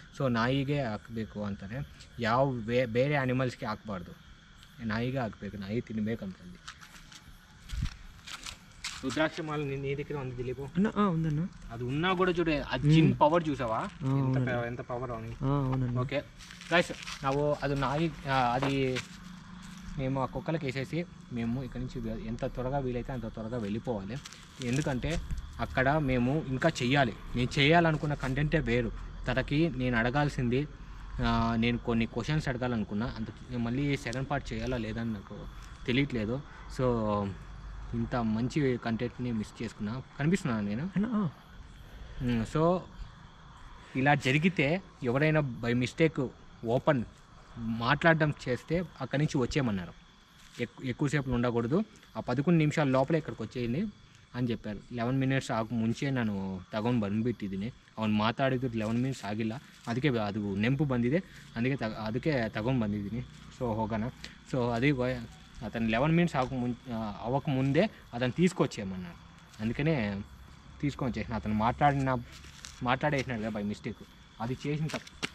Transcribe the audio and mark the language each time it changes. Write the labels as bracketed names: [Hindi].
[Kannada] So ನಾಯಿಗೆ ಹಾಕಬೇಕು ಅಂತಾರೆ, ಯಾವ ಬೇರೆ ಆ್ಯನಿಮಲ್ಸ್ಗೆ ಹಾಕಬಾರ್ದು, ನಾಯಿಗೆ ಹಾಕಬೇಕು, ನಾಯಿ ತಿನ್ನಬೇಕಂತಂದು. [Telugu] రుద్రాక్ష మాల నీ దగ్గర ఉంది దిలీప్? ఉందన్న. అది ఉన్నా కూడా చూడే, ఆ జిన్ పవర్ చూసావా ఎంత పవర్ అని. ఓకే గైస్, ನಾವು అది మేము ఆ కుక్కలకి వేసేసి మేము ఇక్కడి నుంచి ఎంత త్వరగా వీలైతే అంత త్వరగా వెళ్ళిపోవాలి. ఎందుకంటే అక్కడ మేము ఇంకా చెయ్యాలి. నేను చేయాలనుకున్న కంటెంటే వేరు. తనకి నేను అడగాల్సింది, నేను కొన్ని క్వశ్చన్స్ అడగాలనుకున్నా, అంత మళ్ళీ సెకండ్ పార్ట్ చేయాలా లేదని నాకు తెలియట్లేదు. సో ఇంత మంచి కంటెంట్ని మిస్ చేసుకున్నా. కనిపిస్తున్నాను నేను. సో ఇలా జరిగితే ఎవరైనా బై మిస్టేక్ ఓపెన్ మాట్లాడడం చేస్తే అక్కడి నుంచి వచ్చేయమన్నారు. ఎక్కువసేపు ఉండకూడదు, ఆ 11 నిమిషాల లోపలే ఇక్కడికి వచ్చేయండి అని చెప్పಾರು. [Kannada] 11 ಮಿನಿಟ್ಸ್ ಆಗ ಮುಂಚೆ ನಾನು ತಗೊಂಡು ಬಂದುಬಿಟ್ಟಿದ್ದೀನಿ. ಅವ್ನು ಮಾತಾಡಿದ್ರು 11 ಮಿನಿಟ್ಸ್ ಆಗಿಲ್ಲ, ಅದಕ್ಕೆ ಅದು ನೆನಪು ಬಂದಿದೆ, ಅದಕ್ಕೆ ತಗೊಂಡು ಬಂದಿದ್ದೀನಿ. సో ಹೋಗೋಣ. [Telugu] సో అది అతను 11 మినిట్స్ అవ్వకముందే అతను తీసుకొచ్చేయమన్నాడు. అందుకనే తీసుకొని వచ్చేసిన. అతను మాట్లాడేసినాడు కదా బై మిస్టేక్, అది చేసిన తప్పు.